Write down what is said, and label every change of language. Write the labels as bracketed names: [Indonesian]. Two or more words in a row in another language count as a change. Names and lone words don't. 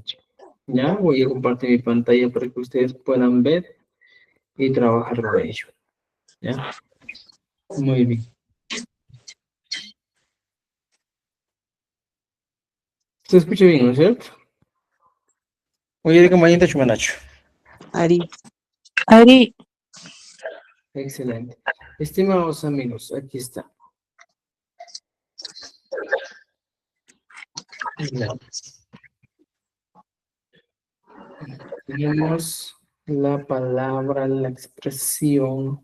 [Spanish] Ya voy a compartir mi pantalla para que ustedes puedan ver y trabajar con ello. ¿Ya? Muy bien. Se escucha bien, ¿no es cierto? Oye, compañita Chumanacho. Ari. Excelente. Estimados amigos, aquí está. Ya. Tenemos la palabra, la expresión.